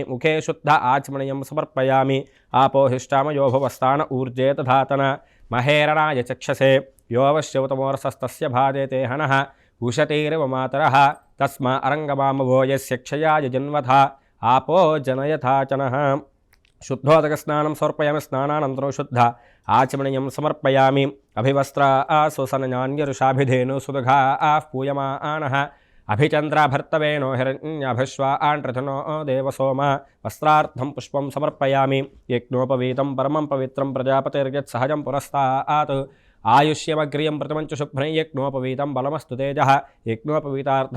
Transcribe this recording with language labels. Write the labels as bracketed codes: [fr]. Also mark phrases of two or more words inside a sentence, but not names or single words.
[sa] मुखे शुद्ध आचमनीयं समर्पयामि. आपोहिष्टामयो भुवस्थान ऊर्जे दधातन महेरणाय चक्षसे योऽवश्यवतमोरसस्तस्य भादेते हनः उशतीरिव मातरः तस्मा अरङ्गमामवो यस्य क्षयाय जन्मथा आपो जनयथा च नः. శుద్ధోదకస్నానం సమర్పయామి స్నానానంతరం శుద్ధ ఆచమనీయం సమర్పయామి అభివస్త్ర సుసననాన్యరుషాభిధేను సుదుఘా పూయమానః అభిచంద్రాభర్తవేనో హిరణ్యాభిశ్వాంట్రథనో దేవసోమ వస్త్రార్థం పుష్పం సమర్పయామి యజ్ఞోపవీతం పరమం పవిత్రం ప్రజాపతిర్యత్ సహజం పురస్తాత్ ఆయుష్యమగ్రియం ప్రతిమంచు శుభ్రం యజ్ఞోపవీతం బలమస్తు తేజ యజ్ఞోపవీతార్థం